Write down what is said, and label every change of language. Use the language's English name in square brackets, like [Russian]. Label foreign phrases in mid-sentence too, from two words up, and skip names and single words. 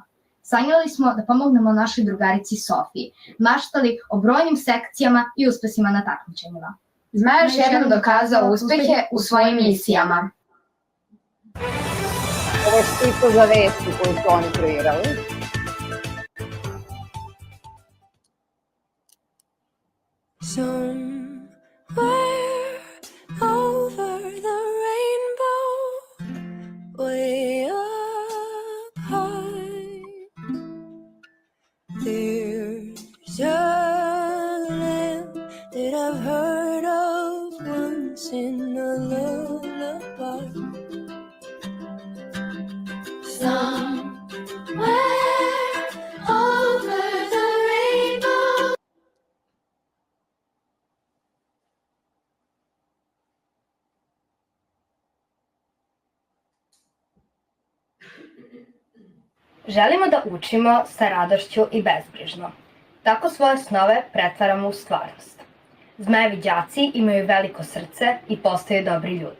[Serbian] Sanjali smo da pomognemo našoj drugarici Sofiji, maštali o brojnim sekcijama i uspesima na takmičenjima. Zmaj je još jednom dokazao uspehe u svojim misijama. Ovo je štito za vesti koju su oni kreirali. [English] Somewhere over the rainbow, way up high, there's a land that I've heard of once in a lullaby. Somewhere over the rainbow. [Serbian] Želimo da učimo sa radošću i bezbrižno. Tako svoje snove pretvaramo u stvarnost. Zmajevi đaci imaju veliko srce i postaju dobri ljudi.